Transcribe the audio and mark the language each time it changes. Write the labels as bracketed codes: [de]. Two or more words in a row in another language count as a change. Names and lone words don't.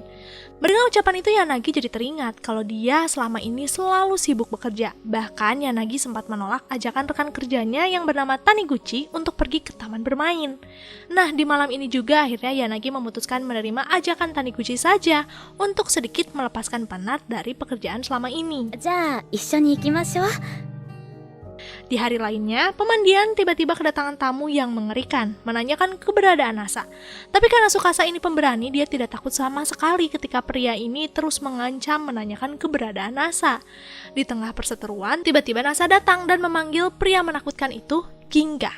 [id] Mendengar ucapan itu Yanagi jadi teringat kalau dia selama ini selalu sibuk bekerja. Bahkan Yanagi sempat menolak ajakan rekan kerjanya yang bernama Taniguchi untuk pergi ke taman bermain. Nah, di malam ini juga akhirnya Yanagi memutuskan menerima ajakan Taniguchi saja untuk sedikit melepaskan penat dari pekerjaan selama ini. [ja] じゃあ一緒に行きましょう。 [id] Di hari lainnya, pemandian tiba-tiba kedatangan tamu yang mengerikan, menanyakan keberadaan Nasa. Tapi karena Tsukasa ini pemberani, dia tidak takut sama sekali ketika pria ini terus mengancam menanyakan keberadaan Nasa. Di tengah perseteruan, tiba-tiba Nasa datang dan memanggil pria menakutkan itu Ginga.